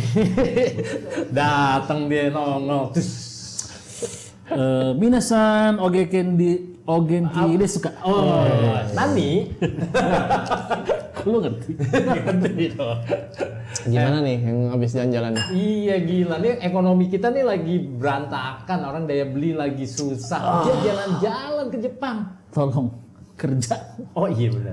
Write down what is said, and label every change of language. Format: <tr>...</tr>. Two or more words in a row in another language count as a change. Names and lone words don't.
<id>Datang dia nongol.</id> <ja>Minasan ogenki desu ka? Nani?</ja> <id>Lu ngerti? gimana nih yang habis jalan-jalan nih? Iya gila nih ekonomi kita nih lagi berantakan, orang daya beli lagi susah. Dia jalan-jalan ke Jepang. Tolong kerja. Oh iya benar.</id>